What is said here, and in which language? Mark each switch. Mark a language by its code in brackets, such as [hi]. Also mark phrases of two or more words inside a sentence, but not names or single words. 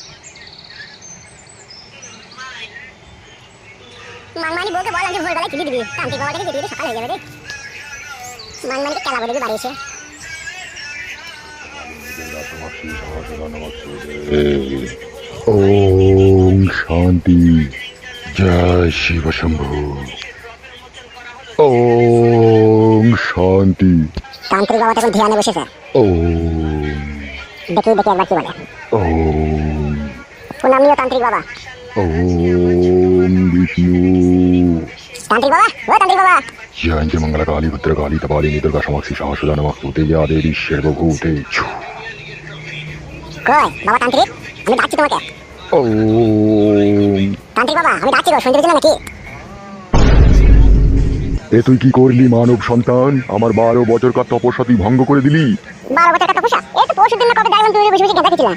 [bn] মানমানি বউকে বল আজকে ভোরবেলায় তুলে দিবি, তান্ত্রিক বাবাটাকে দিয়ে দিবি, সকাল হয়ে যাবে রে। মানমানিকে কেলা বলে দিবি বাড়ি এসে। [sa] ओम शांति जय शिव शंभु ओम शांति [bn] তান্ত্রিক বাবা তখন ধ্যানে বসেছে। [sa] ओम [bn] দেখি একবার কি বলে। [sa] ओम [bn] প্রণাম নিও তান্ত্রিক বাবা। [sa] ओम विष्णु [bn] তান্ত্রিক বাবা, ও তান্ত্রিক বাবা। [sa] जयंती मंगल काली भद्र काली कपालिनी दुर्गा समाक्षी सहस्रदा नमस्तुते या देवी सर्वभूते [bn] কই বাবা তান্ত্রিক, আমি ডাকছি তোমাকে। [sa] ओम [bn] তান্ত্রিক বাবা আমি ডাকছি গো, শুনতে দিচ্ছ না নাকি? এ তুই কি করলি মানব সন্তান? আমার 12 বছরকার তপস্যা তুই ভঙ্গ করে দিলি। 12 বছর টাকা পয়সা, এই তো পরশু দিন না কবে দেখলাম তুমি বসে বসে গেঁদা খেছিলা।